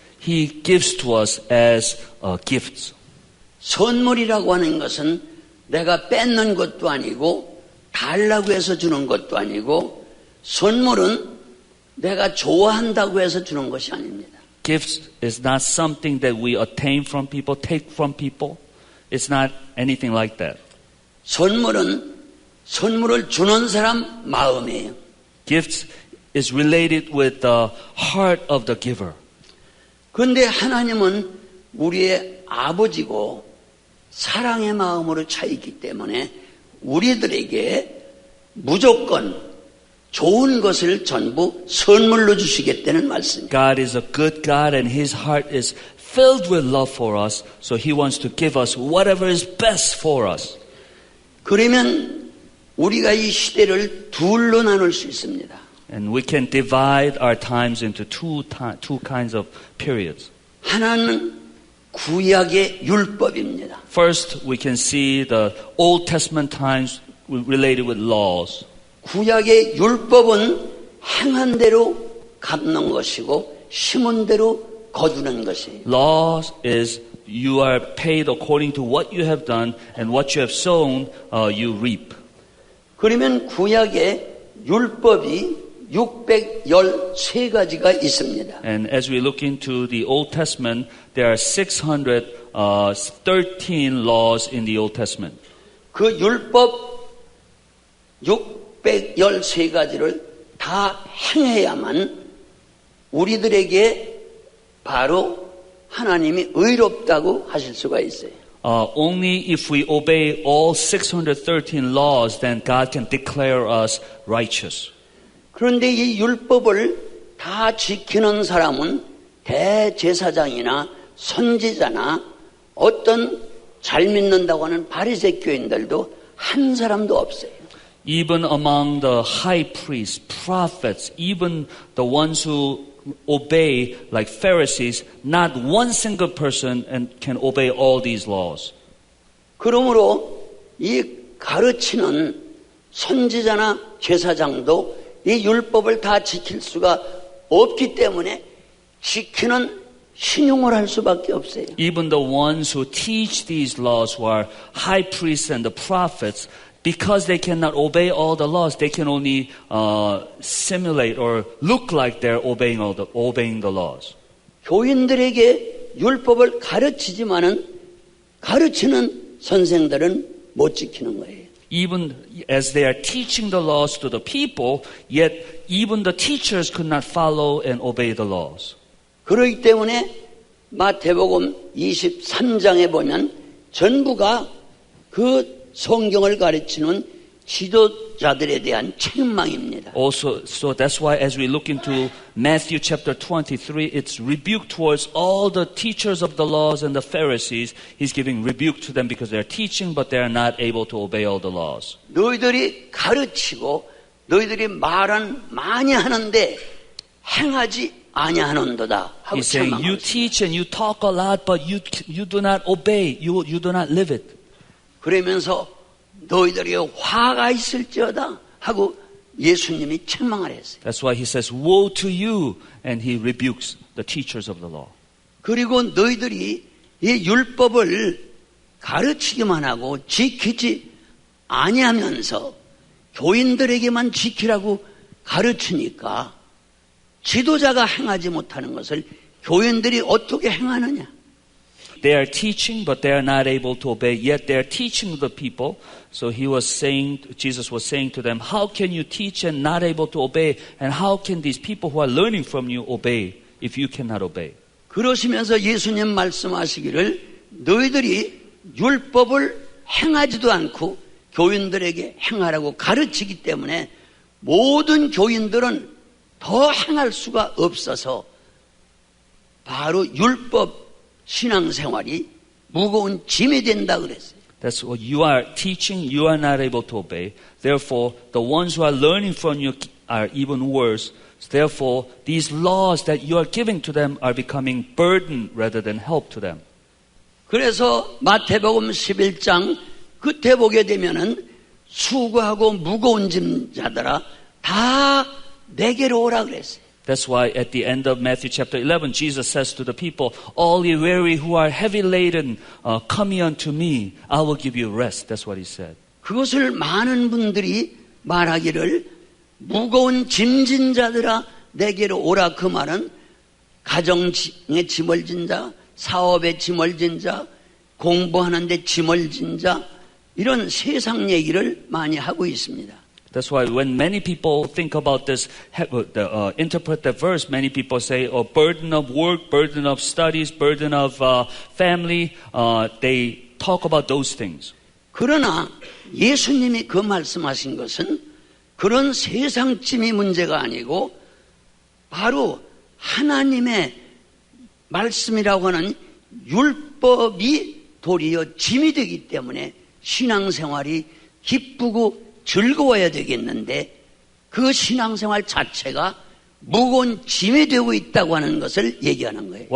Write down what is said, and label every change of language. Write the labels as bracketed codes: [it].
[en] He gives to us as gifts. [ko] 선물이라고 하는 것은 내가 뺏는 것도 아니고 달라고 해서 주는 것도 아니고 선물은 내가 좋아한다고 해서 주는 것이 아닙니다. [en] Gifts is not something that we attain from people, take from people. It's not anything like that. [ko] 선물은 선물을 주는 사람 마음이에요. [en] Gifts is related with the heart of the giver. [ko] 그런데 하나님은 우리의 아버지고 사랑의 마음으로 차있기 때문에 우리들에게 무조건 좋은 것을 전부 선물로 주시겠다는 말씀이에요. [en] God is a good God and His heart is filled with love for us. So He wants to give us whatever is best for us. [ko] 그러면 우리가 이 시대를 둘로 나눌 수 있습니다. [en] And we can divide our times into two kinds of periods. [ko] 하나는 구약의 율법입니다. [en] First, we can see the Old Testament times related with laws. [ko] 구약의 율법은 행한 대로 갚는 것이고 심은 대로 거두는 것이에요. [en] Laws is you are paid according to what you have done and what you have sown, you reap. [ko] 그러면 구약의 율법이 613가지가 있습니다. [en] And as we look into the Old Testament, there are 613 laws in the Old Testament. [ko] 그 율법 613가지를 다 행해야만 우리들에게 바로 하나님이 의롭다고 하실 수가 있어요. [en] Only if we obey all 613 laws, then God can declare us righteous. [ko] 그런데 이 율법을 다 지키는 사람은 대제사장이나 선지자나 어떤 잘 믿는다고 하는 바리새 교인들도 한 사람도 없어요. [en] Even among the high priests, prophets, even the ones who obey like Pharisees, not one single person can obey all these laws. [ko] 그러므로 이 가르치는 선지자나 제사장도 이 율법을 다 지킬 수가 없기 때문에 지키는 신용을 할 수밖에 없어요. [en] Even the ones who teach these laws, who are high priests and the prophets, because they cannot obey all the laws, they can only simulate or look like they're obeying the laws. [ko] 교인들에게 율법을 가르치지만은 가르치는 선생들은 못 지키는 거예요. [en] Even as they are teaching the laws to the people, yet even the teachers could not follow and obey the laws. [ko] 그렇기 때문에 마태복음 23장에 보면 전부가 그 성경을 가르치는 지도자들에 대한 책망입니다. [en] Also, so that's why as we look into Matthew chapter 23, it's rebuke towards all the teachers of the laws and the Pharisees. He's giving rebuke to them because they're teaching, but they're not able to obey all the laws. [ko] 너희들이 가르치고 너희들이 말은 많이 하는데 행하지 아니하는도다 하고 [en] He's saying, you [ko] 책망합니다. [en] teach and you talk a lot, but you do not obey. You do not live it. [ko] 그러면서 너희들이 화가 있을지어다 하고 예수님이 책망을 했어요. [en] That's why he says, woe to you, and he rebukes the teachers of the law. [ko] 그리고 너희들이 이 율법을 가르치기만 하고 지키지 아니하면서 교인들에게만 지키라고 가르치니까 지도자가 행하지 못하는 것을 교인들이 어떻게 행하느냐? [en] They are teaching, but they are not able to obey, yet they are teaching the people. So Jesus was saying to them, how can you teach and not able to obey? And how can these people who are learning from you obey if you cannot obey? [ko] 그러시면서 예수님 말씀하시기를 너희들이 율법을 행하지도 않고 교인들에게 행하라고 가르치기 때문에 모든 교인들은 더 행할 수가 없어서 바로 율법 신앙생활이 무거운 짐이 된다 그랬어요. [en] That's what you are teaching, you are not able to obey. Therefore, the ones who are learning from you are even worse. Therefore, these laws that you are giving to them are becoming burden rather than help to them. [ko] 그래서 마태복음 11장 끝에 보게 되면은 수고하고 무거운 짐자들아 다 내게로 오라 그랬어요. [en] That's why at the end of Matthew chapter 11, Jesus says to the people, all ye weary who are heavy laden, come ye unto me. I will give you rest. That's what he said. [ko] 그것을 많은 분들이 말하기를 무거운 짐진 자들아 내게로 오라 그 말은 가정에 짐을 진 자, 사업에 짐을 진 자, 공부하는데 짐을 진 자 이런 세상 얘기를 많이 하고 있습니다. [en] That's why when many people think about this, interpret the verse, many people say, oh, burden of work, burden of studies, burden of family, they talk about those things. [ko] 그러나 예수님이 그 말씀하신 것은 그런 세상 짐이 문제가 아니고 바로 하나님의 말씀이라고 하는 율법이 도리어 짐이 되기 때문에 신앙생활이 기쁘고 즐거워야 되겠는데 그 신앙생활 자체가 무거운 짐이 되고 있다고 하는 것을 얘기하는 거예요.